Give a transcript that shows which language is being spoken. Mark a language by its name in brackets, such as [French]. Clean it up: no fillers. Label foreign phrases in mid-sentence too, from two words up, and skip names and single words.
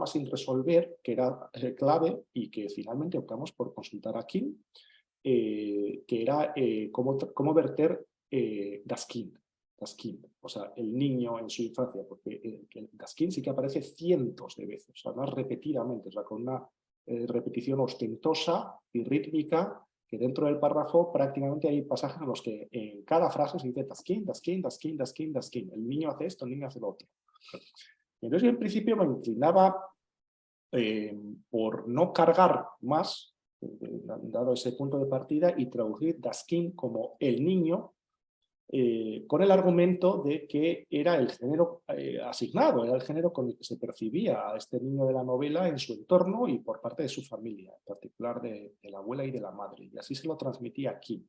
[Spanish] sin resolver que era clave y que finalmente optamos por consultar a Kim, que era cómo verter [German] das Kind, [Spanish] o sea, el niño en su infancia, porque [German] das Kind [Spanish] sí que aparece cientos de veces, o sea, más repetidamente, o sea, con una repetición ostentosa y rítmica, que dentro del párrafo prácticamente hay pasajes en los que en cada frase se dice [German] das Kind, das Kind, das Kind, das Kind, das Kind. [Spanish] El niño hace esto, el niño hace lo otro. Entonces yo en principio me inclinaba por no cargar más, dado ese punto de partida, y traducir [German] das Kind [Spanish] como el niño, con el argumento de que era el género asignado, era el género con el que se percibía a este niño de la novela en su entorno y por parte de su familia, en particular de la abuela y de la madre, y así se lo transmitía a Kim.